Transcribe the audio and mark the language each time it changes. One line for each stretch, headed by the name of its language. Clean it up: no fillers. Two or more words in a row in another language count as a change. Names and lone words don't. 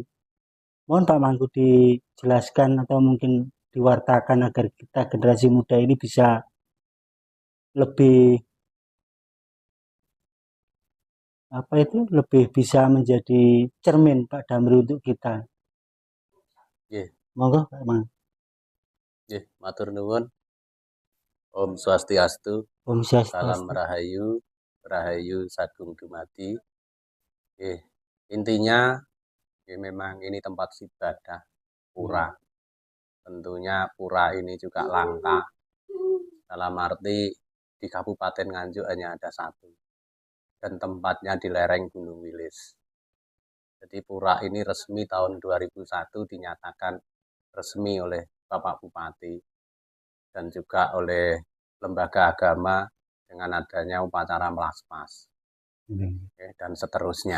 Indonesian: Mohon Pak Mangku dijelaskan atau mungkin diwartakan agar kita generasi muda ini bisa lebih lebih bisa menjadi cermin Pak Damri untuk kita. Nggih, Monggo Pak Mangku.
Javanese: nggih, matur nuwun.
Balinese: Om Swastiastu. Om
Indonesian: Salam
Balinese: Swastiastu.
Javanese: Rahayu, Rahayu Sagung Dumadi.
Indonesian: Intinya memang ini tempat ibadah pura. Tentunya pura ini juga langka. Dalam arti di Kabupaten Nganjuk hanya ada satu. Dan tempatnya di lereng Gunung Wilis. Jadi pura ini resmi tahun 2001 dinyatakan resmi oleh Bapak Bupati dan juga oleh lembaga agama dengan adanya upacara melasmas dan seterusnya.